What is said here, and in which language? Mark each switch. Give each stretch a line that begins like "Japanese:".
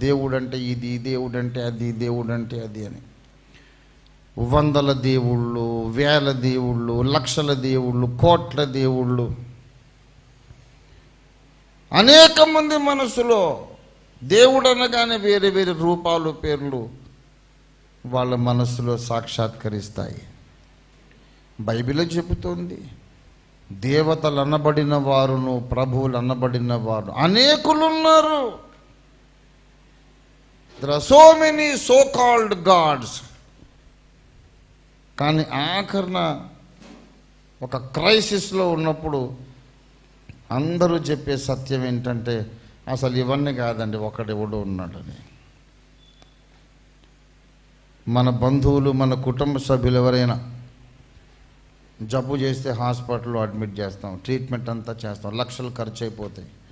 Telugu: దేవుడు అంటే ఇది, దేవుడు అంటే అది, దేవుడు అంటే అది అని. 100 దేవుళ్ళు, 1000 దేవుళ్ళు, లక్షల దేవుళ్ళు, కోట్ల దేవుళ్ళు, అనేక మంది మనసులో దేవుడు అనగానే వేరే వేరే రూపాలు, పేర్లు వాళ్ళ మనస్సులో సాక్షాత్కరిస్తాయి. బైబిల్ చెబుతోంది, దేవతలు అనబడిన వారును ప్రభువులు అనబడిన వారు అనేకులున్నారు.
English: There are so many so-called gods.
Telugu: కానీ ఆఖరణ ఒక క్రైసిస్లో ఉన్నప్పుడు అందరూ చెప్పే సత్యం ఏంటంటే, అసలు ఇవన్నీ కాదండి, ఒకడెవడో ఉన్నాడని. మన బంధువులు, మన కుటుంబ సభ్యులు ఎవరైనా జబ్బు చేస్తే హాస్పిటల్లో అడ్మిట్ చేస్తాం, ట్రీట్మెంట్ అంతా చేస్తాం, లక్షలు ఖర్చు అయిపోతాయి.